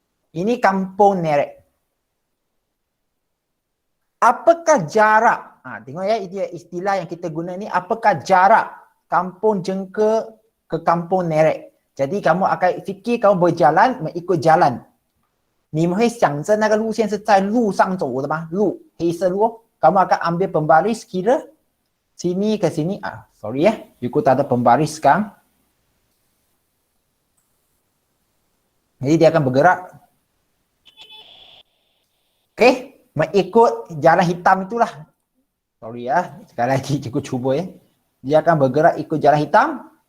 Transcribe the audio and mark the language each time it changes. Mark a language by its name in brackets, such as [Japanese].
[Malay] Ini Kampung Nerek. Apakah jarak? Tengok ini istilah yang kita guna ni. Apakah jarak Kampung Jengka ke Kampung Nerek? Jadi kamu akan fikir kamu berjalan mengikut jalan. [Chinese] 你们会想着那个路线是在路上走的吗？路，黑色路。 [Malay] Kamu akan ambil pembaris kira sini ke sini. Sorry cikgu tak ada pembaris sekarang. Jadi dia akan bergerak. Okey, mengikut jalan hitam itulah. Sorry sekali lagi cikgu cuba Dia akan bergerak ikut jalan hitam.